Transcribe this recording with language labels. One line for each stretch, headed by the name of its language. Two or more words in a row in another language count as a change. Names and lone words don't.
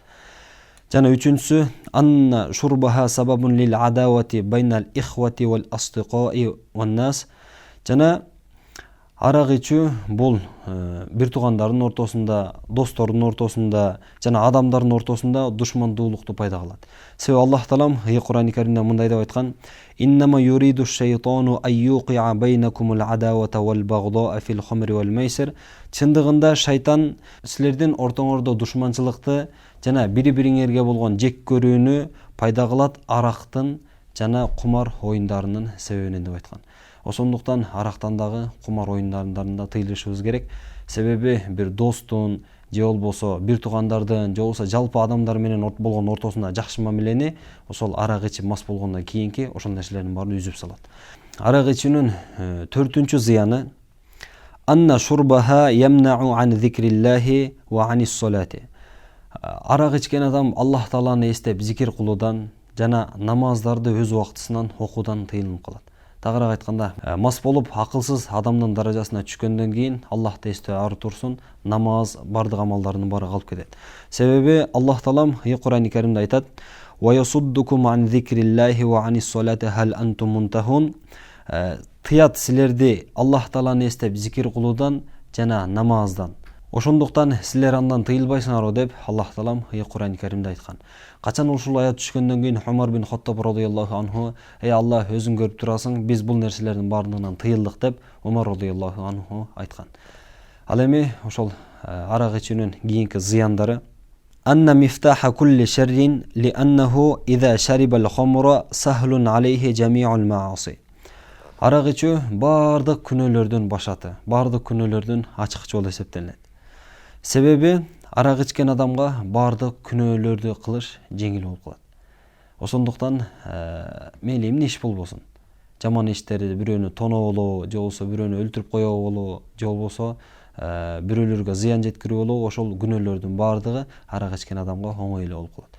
Kyrgyz: Жана үчүнчүсү
Arabic: أن شربها سبب للعداوة بين الإخوة والأصدقاء والناس.
Kyrgyz: Жана арак ичүү бул бир туугандардын ортосунда, достордун ортосунда жана адамдардын ортосунда душмандуулукту пайда кылат. Себеби Аллах Таалам Кур'ан-ы Каримде мындай деп айткан:
Arabic: "إنما يريد الشيطان أن يوقع بينكم العداوة والبغضاء في الخمر والميسر".
Kyrgyz: Чындыгында шайтан силердин ортоңордо душманчылыкты жана бири-бириңерге болгон жек көрүүнү пайда кылат арактын жана кумар оюндарынын себебинен деп айткан. Ошондуктан арактан дагы кумар оюндарынан да тыйылышыбыз керек. Себеби бир достун же болбосо бир туугандардын же болбосо жалпы адамдар менен болгон ортосунда жакшы мамилени ошол арак ичип мас болгондон кийинки ошол нерселердин баарын үзүп салат. Арак ичүүнүн 4-үнчү зыяны
Arabic: أن شربها يمنع عن ذكر الله وعن الصلاة.
Kyrgyz: Арак ичкен адам Аллах Тааланы эстеп зикир кылуудан жана намаздарды өз убактысынан окуудан тыйылып калат. Тагыраак айтканда, мас болуп акылсыз адамдын даражасына түшкөндөн кийин Аллахты эстөө ары турсун, намаз, бардык амалдардын баары калып кетет. Себеби Аллах Таалам Кур'ан-ы Каримде айтат:
Arabic: "ويصدكم عن ذكر الله وعن الصلاة فهل أنتم منتهون".
Kyrgyz: Тыят силерди Аллах Тааланы эстеп зикир кылуудан жана намаздан. Ошондуктан силер андан тыйылбайсыңарбы деп Аллах Таалам Кур'ан-ы Каримде айткан. Качан ушул аят түшкөндөн кийин Умар бин Хаттаб
Arabic: رضي الله عنه:
Kyrgyz: "Эй Аллах, өзүң көрүп турасың, биз бул нерселердин баардыгынан тыйылдык" деп Умар
Arabic: رضي الله عنه
Kyrgyz: айткан. Ал эми ошол арак ичүүнүн кийинки зыяндары
Arabic: أن مفتاح كل شر لأنه إذا شرب الخمر سهل عليه جميع المعاصي.
Kyrgyz: Арак ичүү бардык күнөөлөрдүн башаты, бардык күнөөлөрдүн ачык жолу эсептелет. Себеби арак ичкен адамга бардык күнөөлөрдү кылыш жеңил болуп калат. Ошондуктан мейли эмне иш болбосун, жаман иштерди бирөөнү тоноолоо, же болбосо бирөөнү өлтүрүп кое болуу, же болбосо бирөөлөргө зыян жеткирүү болуу, ошол күнөөлөрдүн бардыгы арак ичкен адамга оңой эле болуп калат.